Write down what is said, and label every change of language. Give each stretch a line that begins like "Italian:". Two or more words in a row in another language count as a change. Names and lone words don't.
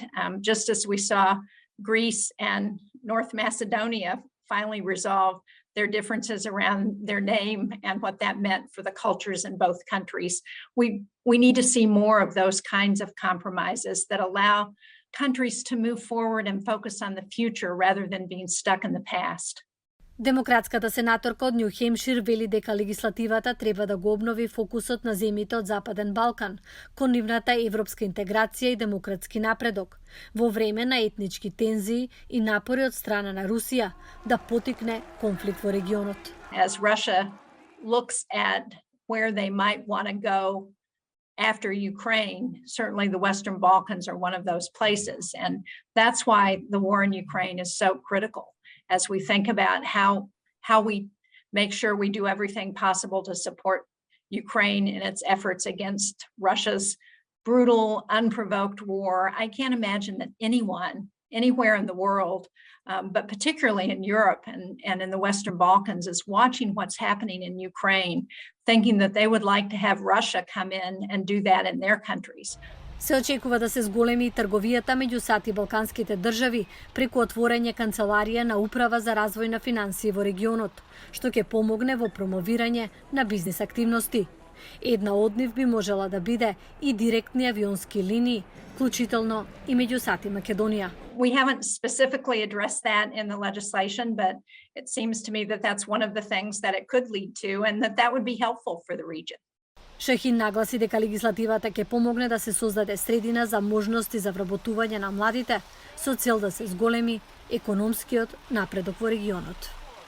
English: Just as we saw Greece and North Macedonia finally resolve their differences around their name and what that meant for the cultures in both countries. We need to see more of those kinds of compromises that allow countries to move forward and focus on the future rather than being stuck in the past.
Macedonian: Демократската сенаторка од Њу Хемшир вели дека легислативата треба да го обнови фокусот на земјите од Западен Балкан кон нивната европска интеграција и демократски напредок во време на етнички тензии и напори од страна на Русија да потикне конфликт во регионот.
English: As Russia looks at where they might want to go after Ukraine, certainly the Western Balkans are one of those places, and that's why the war in Ukraine is so critical. As we think about how we make sure we do everything possible to support Ukraine in its efforts against Russia's brutal, unprovoked war. I can't imagine that anyone, anywhere in the world, but particularly in Europe and in the Western Balkans, is watching what's happening in Ukraine, thinking that they would like to have Russia come in and do that in their countries.
Macedonian: Се очекува да се зголеми и трговијата меѓу САД и балканските држави преку отворање канцеларија на Управа за развој на финансии во регионот, што ќе помогне во промовирање на бизнис активности. Една од нив би можела да биде и директни авионски линии, вклучително и меѓу САД и Македонија.
English: We haven't specifically addressed that in the legislation, but it seems to me that that's one of the things that it could lead to and that would be helpful for the region.
Macedonian: Шахин нагласи дека легислативата ќе помогне да се создаде средина за можности за вработување на младите со цел да се зголеми економскиот напредок во регионот.